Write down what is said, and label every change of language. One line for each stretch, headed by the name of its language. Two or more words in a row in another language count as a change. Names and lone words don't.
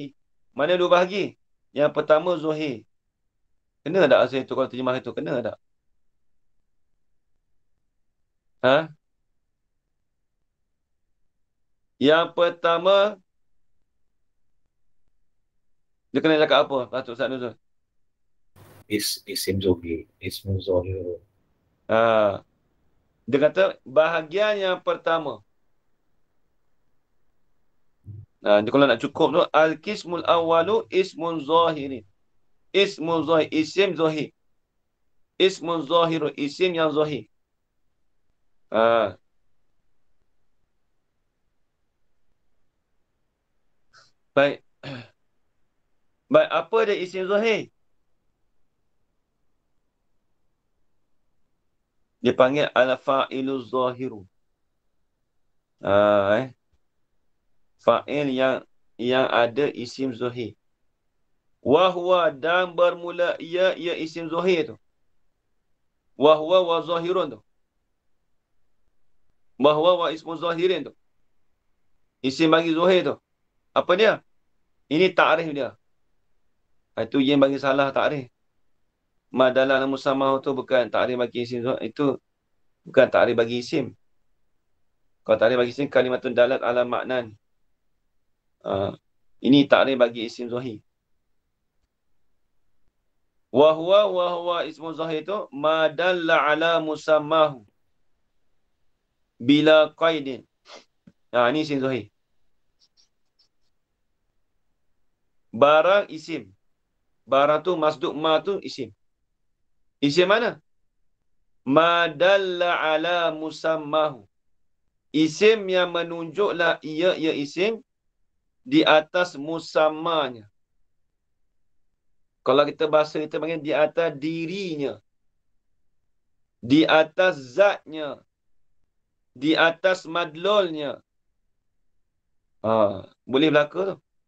Malay: Mana dua bahagi? Yang pertama zahir. Kena tak rasa itu kalau terjemah itu? Kena tak? Yang pertama dia kena cakap apa? Patut Ustaz Nuzul. Isim zohir. Ismu zohir. Dia kata bahagian yang pertama. Dia kalau nak cukup tu
Arabic: al-qismul awwalu ismun zahirin. Ismun zahir,
Malay: isim zahir.
Arabic: Ismun zahiru,
Malay: isim yang zahir. Baik. Baik, apa dia isim zahir? Dia panggil
Arabic: al-fa'ilu zahiru.
Malay: Fa'il yang ada isim zahir. Wahwa dan bermula ia isim zahir tu.
Arabic: Wahwa wa zahirun
Malay: tu.
Arabic: Wahwa wa ismu zahirin
Malay: tu. Isim bagi zahir tu. Apa dia? Ini ta'rif dia. Itu yang bagi salah ta'rif.
Arabic: Madalah musamah
Malay: tu bukan ta'rif bagi isim zahir. Itu bukan ta'rif bagi isim. Kalau ta'rif bagi isim,
Arabic: kalimatun dalat ala maknan.
Malay: Ini ta'rif bagi isim zahir.
Arabic: Wahwa ismu zahir
Malay: tu
Arabic: madalla ala musammahu bila qaidin.
Malay: Ini isim zahir. Barang isim. Barang tu masduk ma tu isim. Isim mana?
Arabic: Madalla ala musammahu.
Malay: Isim yang menunjuklah ia isim di atas musammanya. Kalau kita bahasa kita panggil di atas dirinya. Di atas zatnya. Di atas madlulnya. Boleh berlaku tu.